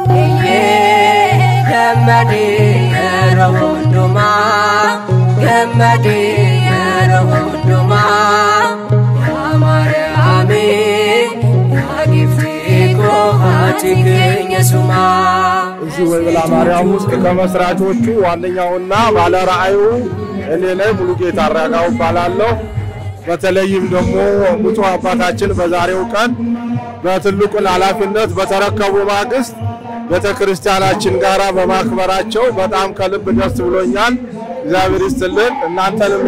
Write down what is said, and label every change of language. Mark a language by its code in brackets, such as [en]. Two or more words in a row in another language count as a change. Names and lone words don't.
[om] gammadii yeroo hundumaa gammadii yeroo hundumaa yaa Maariyaami yaa giftii koo haati keenya sumaa [am] እዚህ ወይላ ማርያም ውስጥ ከመስራቾቹ ዋነኛውና ባለ ራእዩ እኔ ነኝ ሙሉጌታ አራጋው ባላለሁ በተለይም ደግሞ ሙሉ አባታችን በዛሬው ቀን በትልቁ ኃላፊነት በተረከቡ ማግስት ቤተክርስቲያናችን ጋራ በማክበራቸው በጣም ከልብ ደስ ብሎኛል እግዚአብሔር ይስጥልን እናንተንም